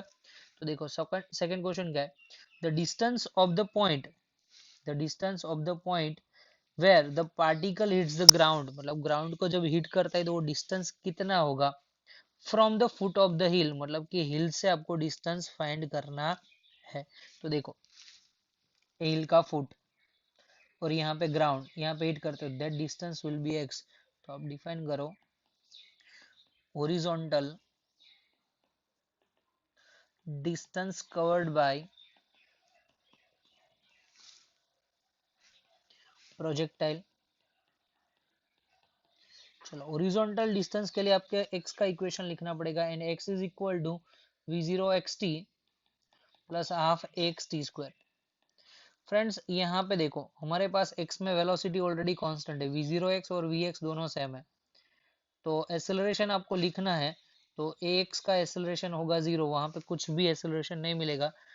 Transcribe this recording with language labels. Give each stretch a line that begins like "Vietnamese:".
Hindi: तो देखो second question क्या है,
English: the distance of the point, the distance of the point where the particle hits the ground,
Hindi: मतलब ground को जब हिट करता है तो वो डिस्टेंस कितना होगा
English: from the foot of the hill,
Hindi: मतलब कि हिल से आपको डिस्टेंस फाइंड करना है। तो देखो हिल का फुट और यहाँ पे ग्राउंड, यहाँ पे हिट करते हो
English: That distance will be x।
Hindi: तो आप डिफाइन करो
English: horizontal distance covered by projectile।
Hindi: चलो हॉरिजॉन्टल डिस्टेंस के लिए आपके x का इक्वेशन लिखना पड़ेगा and x is equal to v0 xt plus half xt square. Friends यहाँ पे देखो हमारे पास x में वेलोसिटी ऑलरेडी कांस्टेंट है, v0x और vx दोनों सेम है, तो एसेलरेशन आपको लिखना है तो ax का एसेलरेशन होगा 0, वहां पे कुछ भी एसेलरेशन नहीं मिलेगा।